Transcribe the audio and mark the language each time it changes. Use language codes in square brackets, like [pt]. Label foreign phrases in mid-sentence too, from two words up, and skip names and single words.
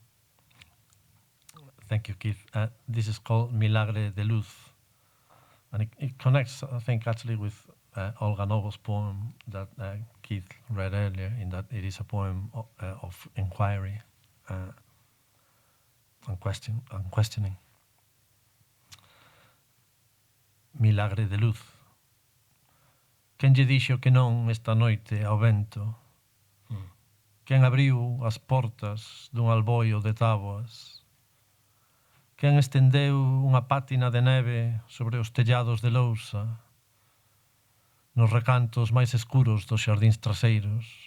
[en] Thank you, Keith. This is called Milagre de Luz. And it connects, I think, actually with Olga Novo's poem that Keith read earlier, in that it is a poem of inquiry and questioning. [gl] Milagre de luz. Quen lle dixo que non esta noite ao vento? Quen abriu as portas dun alboio de táboas? Quen estendeu unha pátina de neve sobre os tellados de lousa, nos recantos máis escuros dos xardíns traseiros?